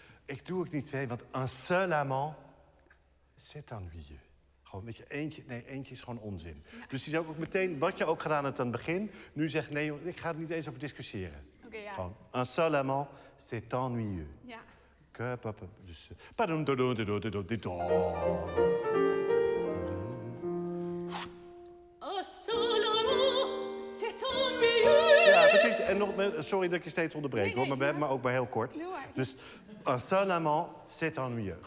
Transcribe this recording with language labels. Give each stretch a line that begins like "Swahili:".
Dutch: Ik doe ook niet 2, want
French: un seul amant... c'est ennuyeux.
Dutch: Gewoon, weet je, eentje is gewoon onzin. Ja. Dus die zou ik ook meteen, wat je ook gedaan hebt aan het begin... nu zeggen, nee, joh, ik ga er niet eens over discussiëren. Ja.
French: Gewoon, un seul amant, c'est ennuyeux.
Dutch: Ja. Dus... Padum, dodum, dodum, dodum, dodum.
French: Un seul amant, c'est ennuyeux.
Dutch: Ja, precies. En nog, sorry dat ik je steeds onderbreek, hoor, maar we hebben maar ook maar heel kort. Doe maar.
French: Dus un seul amant, c'est ennuyeux.